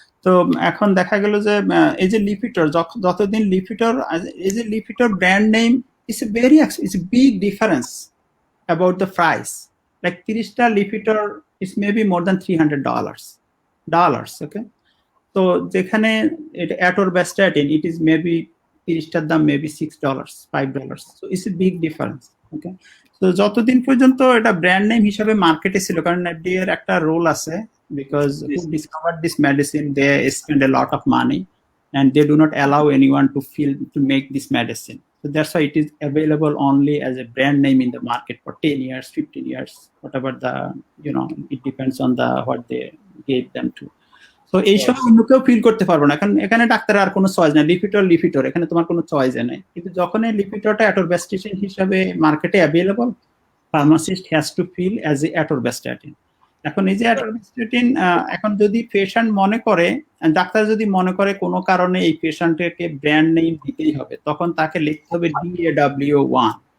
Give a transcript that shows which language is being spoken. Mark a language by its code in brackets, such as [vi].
[bn] তো এখন দেখা গেল যে এই যে লিপিটর, যতদিন লিপিটর, এই যে Lipitor brand name [en] is a big difference about the price. Like 30টা Lipitor is maybe more than $300. Okay, [bn] তো যেখানে এটা [en] atorvastatin it is maybe [bn] 30টার দাম [en] maybe $6, $5. So it's a big difference. Okay, [bn] তো যতদিন পর্যন্ত এটা ব্র্যান্ড নেম হিসেবে মার্কেটে ছিল, কারণ FDA এর একটা রোল আছে, [en] because who discovered this medicine they spend a lot of money and they do not allow anyone to make this medicine. So that's why it is available only as a brand name in the market for 10 years, 15 years, whatever it depends on what they gave them to. [bn] So এই সব অন্য কেউ feel করতে পারবে না, কারণ এখানে ডাক্তারের আর কোনো চয়েস নেই, লিপিটর এখানে তোমার কোনো চয়েস নেই। কিন্তু যখন এই লিপিটরটা অ্যাটোরভ্যাস্টাটিন হিসাবে মার্কেটে available, [en] Pharmacist has to fill as a atorvastatin. [bn] এখন এই যে অ্যাটোরভ্যাস্টাটিন, এখন যদি পেশেন্ট মনে করে, ডাক্তার যদি মনে করে কোনো কারণে এই পেশেন্টকে ব্র্যান্ড নেম দিতেই হবে, তখন তাকে লিখতে হবে DAW1।